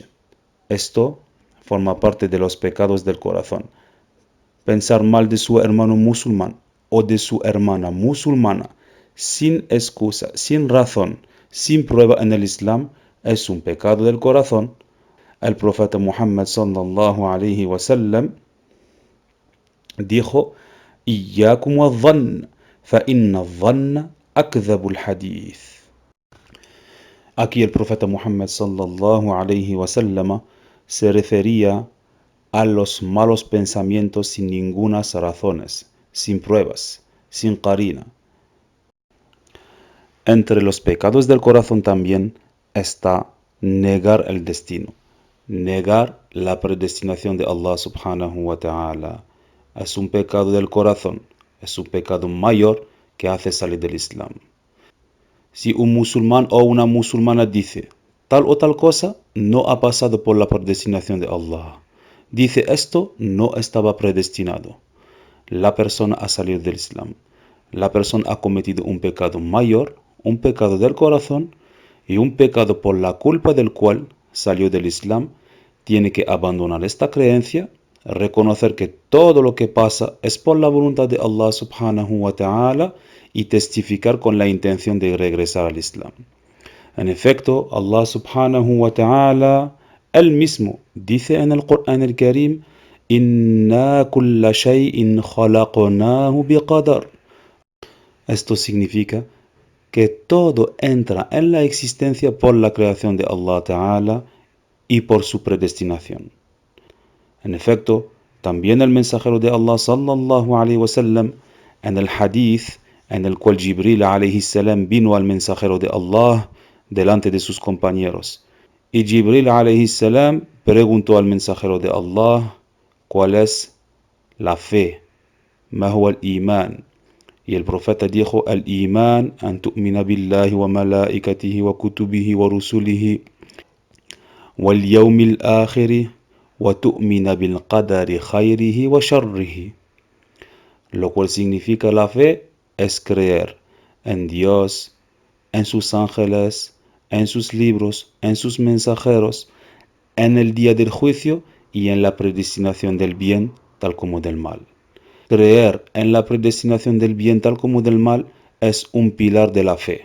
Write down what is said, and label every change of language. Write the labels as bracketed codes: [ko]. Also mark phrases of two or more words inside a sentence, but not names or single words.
[es] Esto forma parte de los pecados del corazón. Pensar mal de su hermano musulmán o de su hermana musulmana sin excusa, sin razón, sin prueba en el Islam es un pecado del corazón. El profeta Muhammad [ar] صلى الله عليه وسلم [es] dijo: [ar] "إياكم والظن فإن الظن أكذب الحديث". [es] Aquí el profeta Muhammad [ar] صلى الله عليه وسلم [es] se refería a los malos pensamientos sin ninguna razones, sin pruebas, sin qarina. Entre los pecados del corazón también está negar el destino, negar la predestinación de Allah [ar] سبحانه وتعالى. [es] Es un pecado del corazón, es un pecado mayor que hace salir del Islam. Si un musulmán o una musulmana dice tal o tal cosa, no ha pasado por la predestinación de Allah. Dice esto, no estaba predestinado. La persona ha salido del Islam. La persona ha cometido un pecado mayor, un pecado del corazón y un pecado por la culpa del cual salió del Islam. Tiene que abandonar esta creencia, reconocer que todo lo que pasa es por la voluntad de Allah [ar] سبحانه وتعالى [es] y testificar con la intención de regresar al Islam. En efecto, Allah [ar] سبحانه وتعالى [es] él mismo dice en el Corán el Karim: [ar] "إنا كل شيء خلقناه بقدر". [es] Esto significa que todo entra en la existencia por la creación de Allah Ta'ala y por su predestinación. En efecto, también el mensajero de Allah [ar] صلى الله عليه وسلم [es] en el hadith en el cual Jibril [ar] عليه السلام [es] vino al mensajero de Allah delante de sus compañeros. Y Jibril [ar] عليه السلام [es] preguntó al mensajero de Allah cuál es la fe, [ar] ما هو الإيمان. [es] Y el profeta dijo: [ar] الإيمان أن تؤمن بالله وملائكته وكتبه ورسله واليوم الآخر وتؤمن بالقدر خيره وشره. [es] Lo cual significa la fe es creer en Dios, en sus ángeles, en sus libros, en sus mensajeros, en el día del juicio y en la predestinación del bien tal como del mal. Creer en la predestinación del bien tal como del mal es un pilar de la fe.